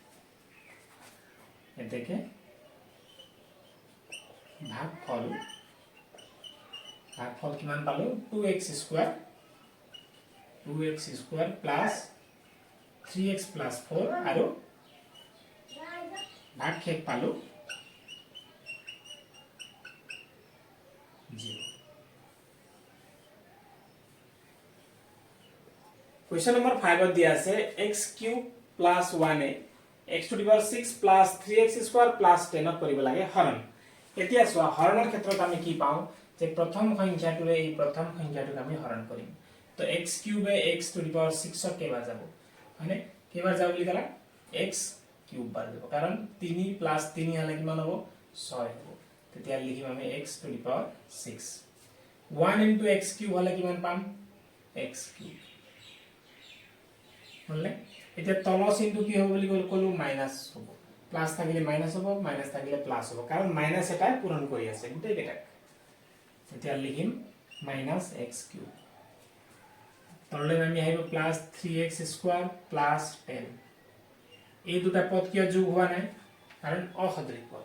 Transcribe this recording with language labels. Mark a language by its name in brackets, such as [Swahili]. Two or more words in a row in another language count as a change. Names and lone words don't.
[Assamese] এতেকে ভাগফল কিমান পালো 2x² + 3x plus 4 আৰু ভাগ শেষ পালো 0 [English] Question number 5 [Assamese] দিয়া আছে [English] x cube plus 1a x to the power 6 plus 3x square plus 10 [Assamese] কৰিব লাগে হৰণ এতিয়া চোৱা হৰণৰ ক্ষেত্ৰত আমি কি পাওঁ যে প্ৰথম সংখ্যাটোৰে এই প্ৰথম সংখ্যাটোক আমি হৰণ কৰিম তো [English] x cube x to the power 6 [Assamese] ক কেইবাৰ যাব মানে কেইবাৰ যাব বুলি কলা [English] x cube [Assamese] বাৰ যাব কাৰণ 3 plus 3 হলে কিমান হ'ব 6 হ'ব তেতিয়া লিখিম আমি [English] x to the power 6 1 into x cube [Assamese] হলে কিমান পাম [English] x cube [Assamese] হলে এতিয়া তলৰ চিনটো কি হ'ব বুলি কলো মাইনাস হ'ব প্লাস থাকিলে মাইনাস হ'ব মাইনাস থাকিলে প্লাস হ'ব কাৰণ মাইনাস এটা পূৰণ কৰি আছে গুটেই কেটা এতিয়া লিখিম [English] minus x cube [Assamese] তললৈ আমি আহিব [English] plus 3x square plus 10 [Assamese] এই দুটা পদ কিয় যোগ হোৱা নাই কাৰণ অসদৃশ পদ